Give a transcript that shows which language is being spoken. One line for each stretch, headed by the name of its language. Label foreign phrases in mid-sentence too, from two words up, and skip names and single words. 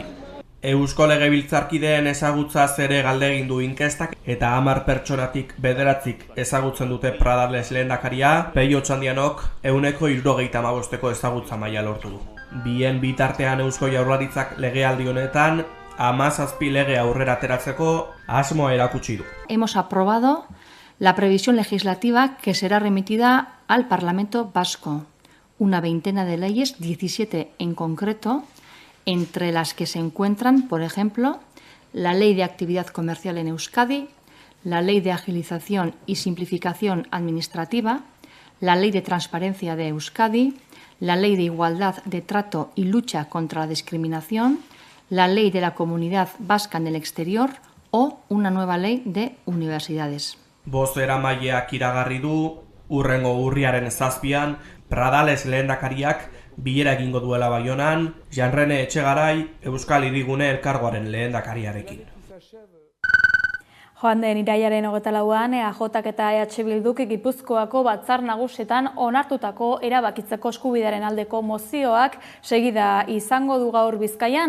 Basque: Eusko Legebiltzarkideen ezagutzaz ere galdegin du inkestak eta 10 pertsonatik 9 ezagutzen dute Pradales lehendakaria, Peio Otxandianok 75%ko ezagutza maila lortu du. Bien bitartean Eusko Jaurlaritzak legealdi honetan 17 lege aurrera ateratzeko asmoa erakutsi du.
Spanish: Hemos aprobado la previsión legislativa que será remitida al Parlamento Vasco. Una veintena de leyes, 17 en concreto, entre las que se encuentran, por ejemplo, la Ley de Actividad Comercial en Euskadi, la Ley de Agilización y Simplificación Administrativa, la Ley de Transparencia de Euskadi, la Ley de Igualdad de Trato y Lucha contra la Discriminación, la Ley de la Comunidad Vasca en el Exterior o una nueva ley de universidades.
Basque: Bozeramaileak iragarri du, hurrengo urriaren 7an, Pradales lehendakariak bilera egingo duela Baionan, Jean-René Etxegarai Euskal Hirigune Elkargoaren lehendakariarekin. Joan den irailaren 24an, EAJak eta EH Bilduk Gipuzkoako batzar nagusietan onartutako erabakitzeko eskubidearen aldeko mozioak segida izango du gaur Bizkaian.